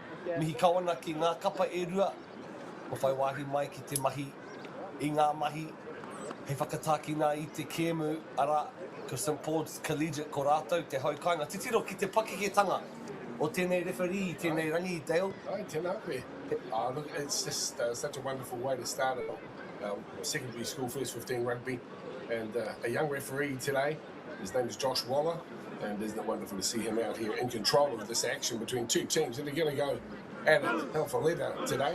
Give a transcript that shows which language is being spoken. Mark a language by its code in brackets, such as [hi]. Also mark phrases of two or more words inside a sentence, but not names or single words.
[mi] mihi kawana ki ngā kapa e rua. O whai wāhi mai ki te mahi, i ngā mahi, he whakatākina i te kēmu ara, ko St Paul's Collegiate ko rātou, te haukainga. Te tiro ki te pakeketanga o tēnei referee, tēnei rangi, Dale. Ai, tēnā koe. [en] Look, it's just such a wonderful way to start our secondary school FAHS 15 rugby. And a young referee today, his name is Josh Waller, and isn't it wonderful to see him out here in control of this action between two teams that are going to go at it hell for leather today.